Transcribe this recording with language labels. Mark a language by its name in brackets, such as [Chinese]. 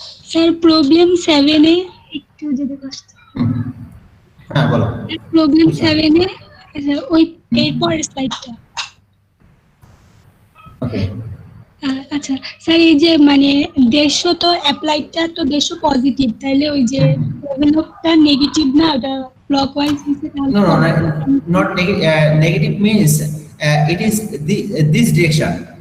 [Bangla] Sir, problem 7A একটু যদি কষ্ট। হ্যাঁ বলো। Problem 7A ওই এরপরের স্লাইডটা। ওকে। আচ্ছা স্যার, এই যে মানে 150 তো অ্যাপ্লাইডটা তো 150 পজিটিভ, তাইলে ওই যে ডেভেলপটা নেগেটিভ না, ওটা ক্লকওয়াইজ হিসেবে তাহলে [English] No, not negative. Negative means it is this direction.